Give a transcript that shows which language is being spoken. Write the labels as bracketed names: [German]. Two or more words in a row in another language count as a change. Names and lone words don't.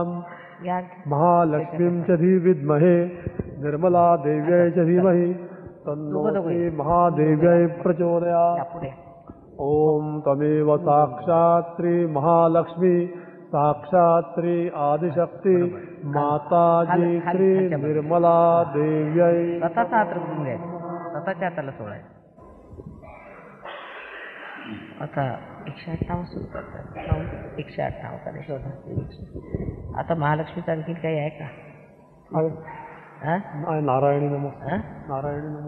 [Sanskrit] महालक्ष्मीं च विद्महे निर्मला देव्यै च धीमहि तन्नो श्री महादेव्यै प्रचोदयात्. ओम तमेव साक्षात् श्री महालक्ष्मी साक्षात् श्री आदिशक्ति माताजी श्री निर्मला देव्यै. [Marathi] स्वतःचा हात रगडून घ्यायचा, स्वतःच्या हाताला सोडायचं. आता 158 सुरू करतात. 158 कडे शोधा. आता महालक्ष्मीचं आणखी काही आहे का? [Sanskrit] नारायणी नमः. नारायणी नमः.